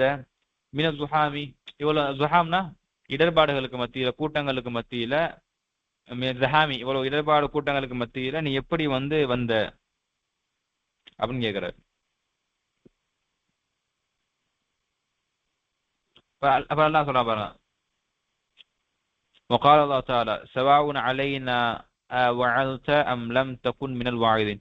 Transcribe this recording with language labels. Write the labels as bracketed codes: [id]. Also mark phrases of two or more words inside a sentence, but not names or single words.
[ar] من زحام, [ta] இவ்வளவு ஜுஹாம்னா இடர்பாடுகளுக்கு மத்தியில, கூட்டங்களுக்கு மத்தியில, ஜஹாமி இவ்வளவு இடர்பாடு கூட்டங்களுக்கு மத்தியில நீ எப்படி வந்த அப்படின்னு கேட்கிறாரு. அப்ப அல்லாஹ் சொல்றா பாருங்க, [ar] وقال الله تعالى سواء علينا وعلت أم لم تكن من الواعظين.